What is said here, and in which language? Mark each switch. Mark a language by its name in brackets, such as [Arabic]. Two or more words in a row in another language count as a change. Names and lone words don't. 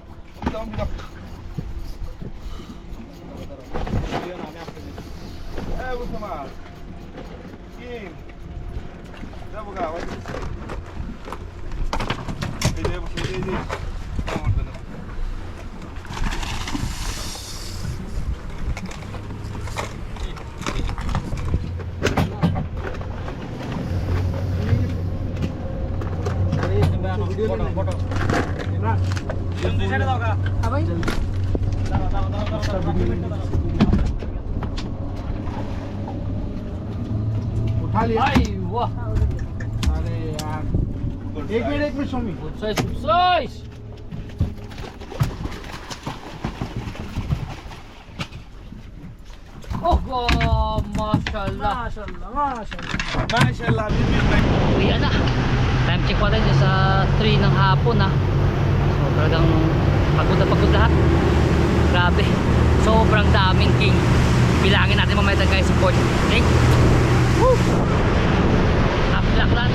[Malay] Kita bilang. Bersama. Kim. Dah buka, wajib. Ini bersama ini. [Hindi] फोटो इमरान जल्दी से दाओ का हां भाई उठा लिया Ay, wah. अरे यार एक मिनट [English] show me. Good size, good size! Oh, wow, mashallah. Mashallah, [Filipino] Uwi na. Time check pa rin sa 3 ng hapon ha. So talagang pagod na pagod lahat. Grabe. Sobrang daming king. Bilangin natin mamaya guys sa port. Okay? Woo! Haplak lang.